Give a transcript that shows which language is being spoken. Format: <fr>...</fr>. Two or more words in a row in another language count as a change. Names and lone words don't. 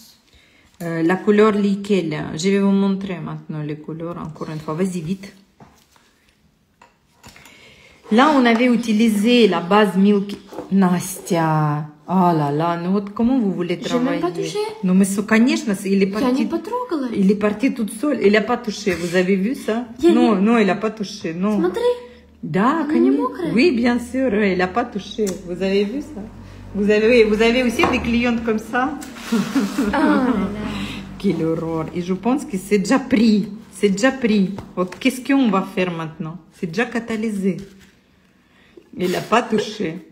<fr>La couleur laquelle? Je vais vous montrer maintenant les couleurs encore une fois. Vas-y, vite. Là, on avait utilisé la base Milky. Nastia. Oh là là, ну comment vous voulez travailler? Je n'ai même pas touché. Non, mais конечно, il est parti.</fr> <ru>Я не потрогала.</ru> <fr>Il est parti tout seul. Il n'a pas touché. Vous avez vu ça? Non, il n'a pas touché. Non.</fr> <ru>Смотри. Да, конечно.</ru> <fr>Oui, bien sûr, il n'a pas touché. Vous avez vu ça? Vous avez aussi des clientes comme ça? Quelle horreur. Et je pense que c'est déjà pris. C'est déjà pris. Qu'est-ce qu'on va faire maintenant? C'est déjà catalysé. Elle n'a pas touché.</fr>